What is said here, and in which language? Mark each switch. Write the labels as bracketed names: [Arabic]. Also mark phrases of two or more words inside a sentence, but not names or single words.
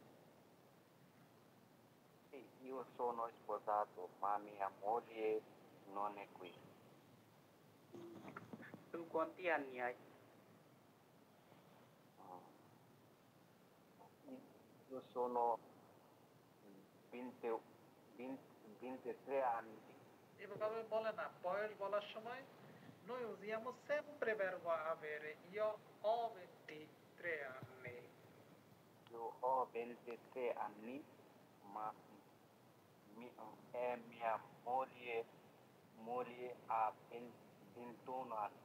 [Italian] Sì, io sono sposato, ma mia moglie non è qui. Tu quanti anni hai? Io sono 23 anni. [Bangla] এভাবে বলে না, বয়স বলার সময় [Italian] noi usiamo sempre verbo avere। Io ho 23 anni। Io ho 23 anni, ma mia moglie ha 21 anni.